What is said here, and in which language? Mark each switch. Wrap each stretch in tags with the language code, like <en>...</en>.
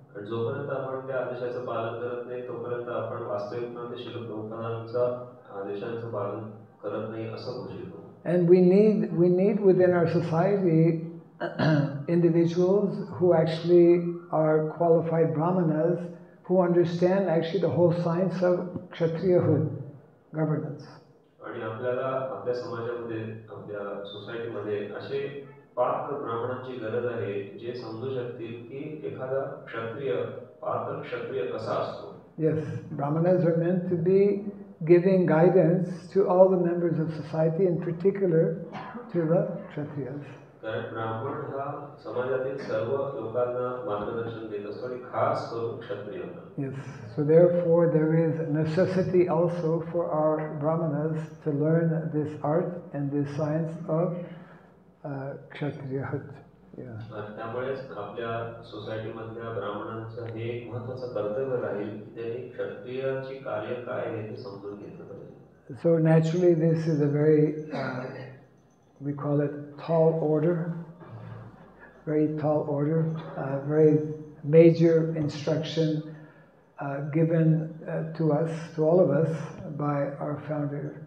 <mr>जोपर्यंत आपण त्या आदेशाचं पालन करत नाही तोपर्यंत आपण वास्तविकपणे श्री प्रभुपादांच्या आदेशांचं पालन करत नाही असं घोषित होतो.</mr> <en>And we need within our society individuals who actually are qualified Brahmanas who understand actually the whole science of Kshatriyahood, governance.</en> <mr>आणि आपल्याला आपल्या समाजामध्ये आपल्या सोसायटीमध्ये असे पात्र ब्राह्मणांची गरज आहे जे समजू शकतील की एखादा पात्र क्षत्रिय कसा असतो.</mr> <en>Yes, Brahmanas are meant to be giving guidance to all the members of society, in particular to the Kshatriyas.</en> <mr>कारण ब्राह्मण हा समाजातील सर्व लोकांना मार्गदर्शन देत असतो आणि खास करून क्षत्रियांना.</mr> <en>Yes, so therefore there is necessity also for our Brahmanas to learn this art and this science of Kshatriyahood.</en> <mr>त्यामुळेच आपल्या सोसायटीमधल्या ब्राह्मणांचं हे एक महत्त्वाचं कर्तव्य राहील की त्यांनी क्षत्रियाची कार्य काय आहे ते समजून घेतलं पाहिजे.</mr> <en>So naturally this is a very we call it tall order, very tall order, very major instruction given to us, to all of us, by our founder</en>